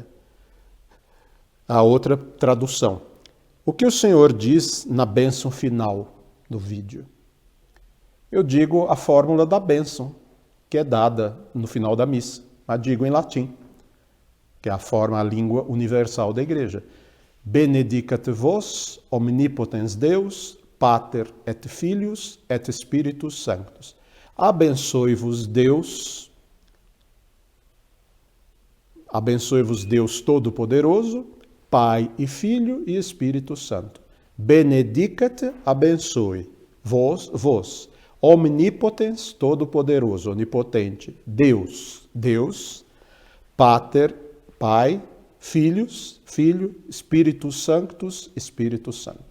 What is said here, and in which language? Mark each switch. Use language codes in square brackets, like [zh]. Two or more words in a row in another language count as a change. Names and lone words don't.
[pt] A outra tradução. O que o Senhor diz na bênção final do vídeo? Eu digo a fórmula da bênção, que é dada no final da missa, mas digo em latim, que é a língua universal da igreja. [la] Benedicat vos, omnipotens Deus, Pater et Filius et Spiritus Sanctus. [pt] Abençoe-vos Deus Todo-Poderoso, Pai e Filho e Espírito Santo. [la] Benedicat, abençoe, vos, omnipotens, [pt] todo-poderoso, onipotente, [la] Deus, Pater, [pt] Pai, Filhos, Filho, [la] Spiritus Sanctus, [pt] Espírito Santo.